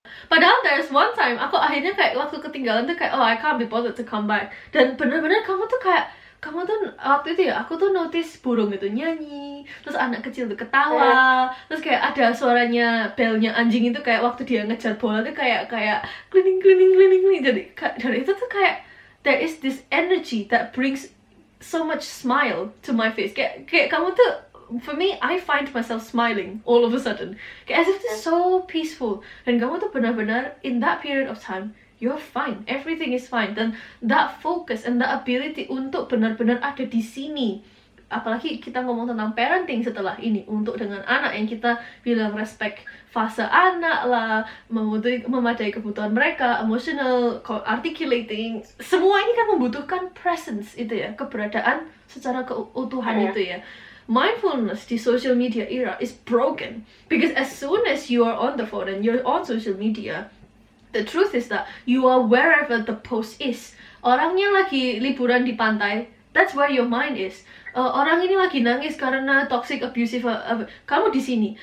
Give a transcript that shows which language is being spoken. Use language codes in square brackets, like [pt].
[id] Padahal [en] there's one time [id] aku akhirnya kayak waktu ketinggalan tuh kayak [en] oh I can't be bothered to come back, [id] dan bener-bener kamu tuh kayak kamu tuh waktu itu ya, aku tuh notice burung itu nyanyi, terus anak kecil tuh ketawa, terus kayak ada suaranya belnya anjing itu kayak waktu dia ngejar bola tuh kayak cleaning. Jadi dari itu tuh kayak [en] there is this energy that brings so much smile to my face. [id] Kayak kamu tuh, [en] for me, I find myself smiling all of a sudden. Kayak as if it's so peaceful. [id] Dan kamu tuh benar-benar [en] in that period of time, you're fine, everything is fine. [id] Dan [en] that focus and that ability [id] untuk benar-benar ada di sini, apalagi kita ngomong tentang parenting setelah ini, untuk dengan anak yang kita bilang respect fase anak lah, memadai kebutuhan mereka, emotional, articulating, semua ini kan membutuhkan presence itu ya, keberadaan secara keutuhan itu ya. [en] Mindfulness di social media era is broken because as soon as you are on the phone and you're on social media, the truth is that you are wherever the post is. [id] Orangnya lagi liburan di pantai, [en] that's where your mind is. [id] Orang ini lagi nangis karena toxic abusive, kamu di sini.